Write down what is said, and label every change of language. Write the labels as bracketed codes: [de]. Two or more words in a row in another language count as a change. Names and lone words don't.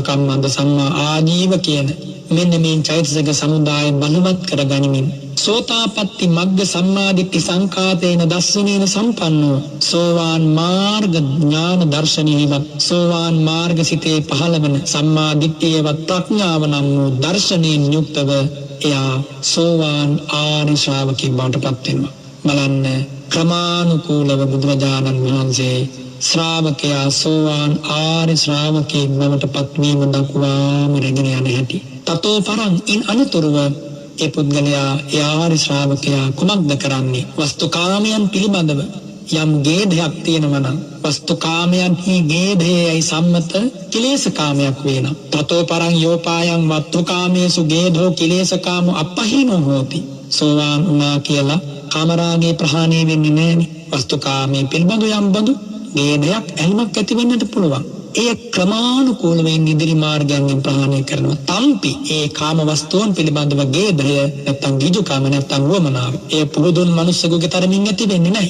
[si] කම්මන්ත, සම්මා ආජීව කියන මෙන්න මේ චෛතසික සමුදාය බලවත් කරගනිමින් [pi] සෝතාපට්ටි මග්ග සම්මාදිට්ඨි සංඛාතේන දස්සනේන සම්පන්නෝ [si] සෝවාන් මාර්ග ඥාන දර්ශනීයවත්, සෝවාන් මාර්ග සිතේ පහළවන සම්මාදිට්ඨියවත් ප්‍රඥාව නම් වූ දර්ශනයෙන් යුක්තව එයා සෝවාන් ආර්ය ශ්‍රාවකෙක් බවට පත් වෙනවා. බලන්න, ක්‍රමානුකූලව බුදුරජාණන් වහන්සේ ශ්‍රාවකයා සෝවාන් ආර්ය ශ්‍රාවකෙක් බවට පත්වීම දක්වාම රැගෙන යන හැටි. [pi] තතෝ පරං, [si] ඉන් අනතුරුව ඒ පුද්ගලයා, ඒ ආර්ය ශ්‍රාවකයා කුමක්ද කරන්නේ? වස්තුකාමයන් පිළිබඳව යම් ගේධයක් තියෙනවා නම්, වස්තුකාමයන්හි ගේධයයි සම්මත කිලේශකාමයක් වෙනවා. [pi] තතෝ පරං යෝපායන් වස්තුකාමේසු ගේධෝ කිලේශකාමෝ අපහිනෝ හෝති. [si] සෝවාන් වුණා කියලා කාමරාගේ ප්‍රහාණය වෙන්නේ නැහැ. වස්තුකාමයේ පිළිබඳව යම් බඳු ගේධයක්, ඇල්මක් ඇති වෙන්නට පුළුවන්. ඒ ක්‍රමානුකූලව ඉදිරි මාර්ගයෙන් ප්‍රහාණය කරනවා. තම්පි ඒ කාම වස්තුන් පිළිබඳව ගේධය නැත්තම් ගිජුකාම නැත්තම් වමනාව, ඒ පුරුදුන් මනුස්සයෙකුගේ තරමින් ඇති වෙන්නේ නැහැ.